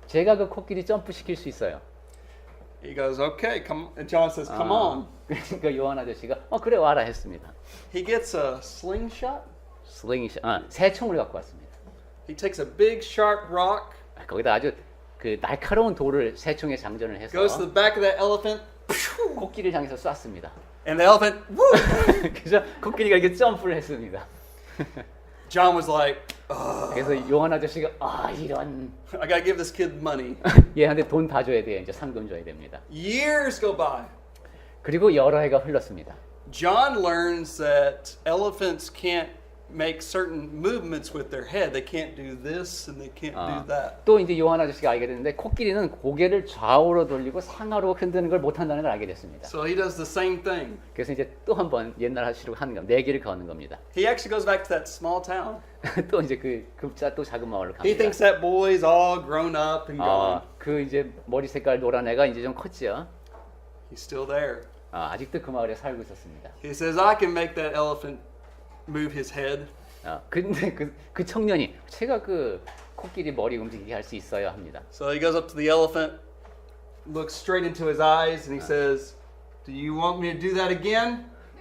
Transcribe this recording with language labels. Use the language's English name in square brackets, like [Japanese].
[Korean] 제가 그 코끼리 점프 시킬 수 있어요. [English] He goes, "Okay, come." And John says, "Come on." [Korean] 그러니까 요한 아저씨가 그래 와라 했습니다. [English] He gets a slingshot. [Korean] 새총을 갖고 왔습니다. [English] He takes a big sharp rock, [Korean] 거기다 아주 그 날카로운 돌을 새총에 장전을 해서 [English] goes to the back of that elephant, [Korean] 코끼리를 향해서 쐈습니다. [English] and the elephant, woo! [Korean] 그래서 코끼리가 이렇게 점프를 했습니다. [English] John was like, [Korean] 그래서 요한 아저씨가 이런 [English] "I gotta give this kid money." [Korean] 얘한테 돈 다 줘야 돼요. 이제 상금 줘야 됩니다. [English] Years go by. [Korean] 그리고 여러 해가 흘렀습니다. [English] John learns that elephants can't make certain movements with their head. They can't do this and they can't do that. [Korean] 또 이제 요한 아저씨가 알게 됐는데 코끼리는 고개를 좌우로 돌리고 상하로 흔드는 걸 못한다는 걸 알게 됐습니다. [English] So he does the same thing. [Korean] 그래서 이제 또 한 번 옛날 하시로 하는 겁니다. 내기를 거는 겁니다. [English] He actually goes back to that small town. [Korean] 또 이제 또 작은 마을로 [English] He [Korean] 갑니다. [English] thinks that boy's all grown up and gone. [Korean] 그 이제 머리 색깔 노란 애가 이제 좀 컸지요. [English] He's still there. [Korean] 아직도 그 마을에 살고 있었습니다. [English] He says, "I can make that elephant move his head." [Korean] 근데 그 청년이 제가 그 코끼리 머리 움직이게 할 수 있어요 합니다. [English] So he goes up to the elephant, looks straight into his eyes, and he says, "Do you want me to do that again?"